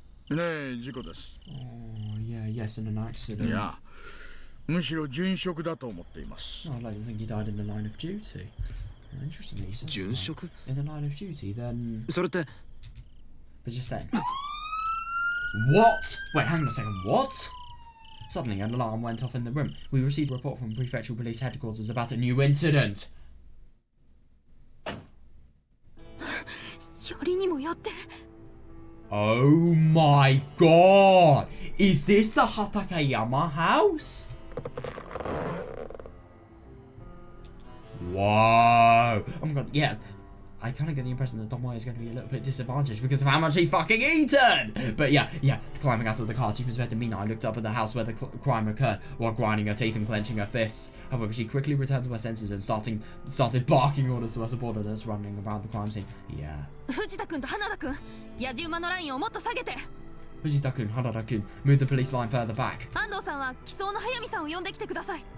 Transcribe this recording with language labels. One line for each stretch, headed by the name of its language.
Japanese: ねえ事故です
English: Oh, yeah, yes, in an accident.
Japanese: いやむしろ殉職だと思っています
English: Oh, I'd like to think he died in the line of duty. Interestingly, he says
Japanese: 殉職？
English: in the line of duty, then...
Japanese: それって
English: But just then... What? Wait, hang on a second, what? Suddenly, an alarm went off in the room. We received a report from Prefectural Police Headquarters about a new incident.
Japanese: よりにもよって
English: Oh my god! Is this the Hatakeyama house? Whoa! Oh my god, yeah. I kind of get the impression that Tomoe is going to be a little bit disadvantaged because of how much he fucking eaten! But yeah. Climbing out of the car, Chief Inspector Minai looked up at the house where the crime occurred while grinding her teeth and clenching her fists. However, she quickly returned to her senses and started barking orders to her subordinates running around the crime scene. Yeah.
Japanese: 藤田君と花田君、野じ馬のラインをもっと下げて。
English: Fujita-kun, Harada-kun, move the police line further back.
Japanese: 安藤さんは機捜の速水さんを呼んできてください。